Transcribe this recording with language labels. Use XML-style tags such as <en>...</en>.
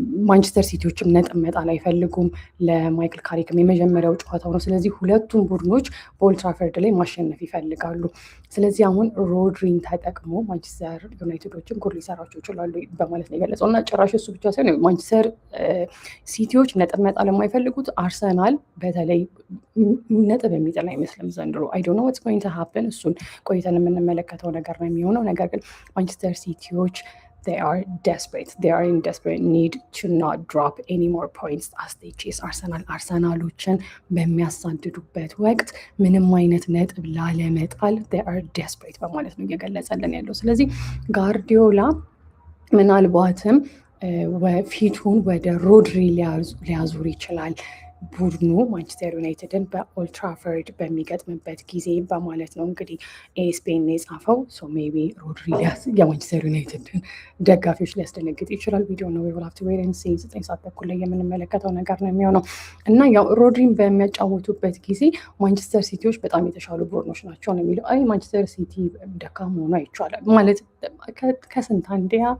<am>ማንቸስተር ሲቲዎችም ነጥብ መጣል አይፈልጉም። ለማይክል ካሪክም የመጀመሪያው ጨዋታው ነው። ስለዚህ ሁለቱም ቡድኖች በኦልድ ትራፎርድ ላይ ማሸነፍ ይፈልጋሉ። ስለዚህ አሁን ሮድሪን ተጠቅሞ ማንቸስተር ዩናይትዶችም ጎል ሊሰራቸው ይችላሉ በማለት ነው የገለጸው እና ጭራሽ እሱ ብቻ ሳይሆን ማንቸስተር ሲቲዎች ነጥብ መጣል የማይፈልጉት አርሰናል በተለይ ነጥብ የሚጥል አይመስልም ዘንድሮ። አይ ዶንት ኖ ዋትስ ጎይንግ ቱ ሃፕን እሱን ቆይተን የምንመለከተው ነገር ነው የሚሆነው። ነገር ግን ማንቸስተር ሲቲዎች</am> <en>they are desperate. They are in desperate need to not drop any more points as they chase Arsenal.</en> <am>አርሰናሎችን በሚያሳድዱበት ወቅት ምንም አይነት ነጥብ ላለመጣል they are desperate በማለት ነው እየገለጸልን ያለው። ስለዚህ ጋርዲዮላ ምናልባትም ፊቱን ወደ ሮድሪ ሊያዙር ይችላል ቡድኑ ማንቸስተር ዩናይትድን በኦልትራፈርድ በሚገጥምበት ጊዜ በማለት ነው እንግዲህ ኤስፔን የጻፈው። ሶ ሜቢ ሮድሪ የማንቸስተር ዩናይትድን ደጋፊዎች ሊያስደነግጥ ይችላል። ቪዲዮ ነው ዌብላፍት ዌርን 9 ሰዓት ተኩል ላይ የምንመለከተው ነገር ነው የሚሆነው እና ያው ሮድሪን በሚያጫወቱበት ጊዜ ማንቸስተር ሲቲዎች በጣም የተሻሉ ቡድኖች ናቸው ነው የሚለው። ማንቸስተር ሲቲ ደካማ ሆኖ አይቻላል ማለት ከስንት አንዴ</am>